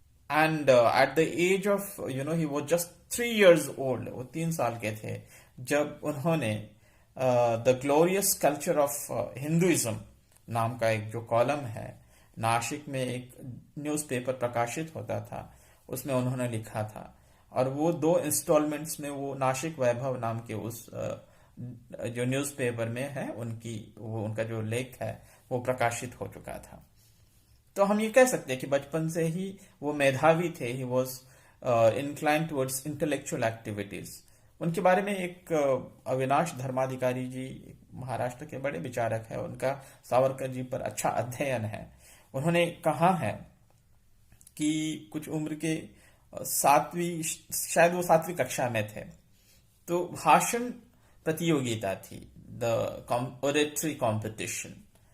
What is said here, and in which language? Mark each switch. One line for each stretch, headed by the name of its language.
English: and at the age of he was just 3 years old,
Hindi: वो 3 साल के थे जब उन्होंने the glorious culture of Hinduism नाम का एक जो कॉलम है, नासिक में एक न्यूज़पेपर प्रकाशित होता था, उसमें उन्होंने लिखा था। और वो 2 इंस्टॉलमेंट्स में वो नासिक वैभव नाम के उस जो न्यूज़पेपर में है उनका जो लेख है वो प्रकाशित हो चुका था। तो हम ये कह सकते हैं कि बचपन से ही वो मेधावी थे।
English: He was inclined towards intellectual activities।
Hindi: उनके बारे में एक अविनाश धर्माधिकारी जी महाराष्ट्र के बड़े विचारक है, उनका सावरकर जी पर अच्छा अध्ययन है। उन्होंने कहा है कि कुछ उम्र के 7वीं कक्षा में थे तो भाषण प्रतियोगिता थी,
English: The oratory competition.